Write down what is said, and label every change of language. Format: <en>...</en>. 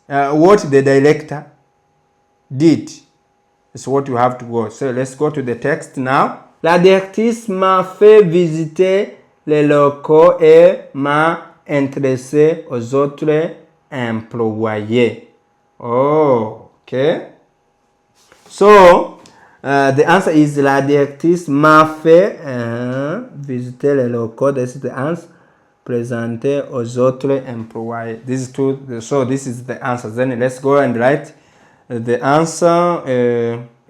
<en>What the director did is what you have to go. So let's go to the text now.</en> <fr>La directrice m'a fait visiter les locaux et m'a intéressé aux autres employés.</fr> <en>Oh, okay. So, the answer is</en> <fr>la directrice m'a fait visiter les locaux.</fr> <en>This is the answer.</en> <fr>Présenter aux autres employés.</fr> <en>This is true. So, this is the answer. Then let's go and write the answer.</en>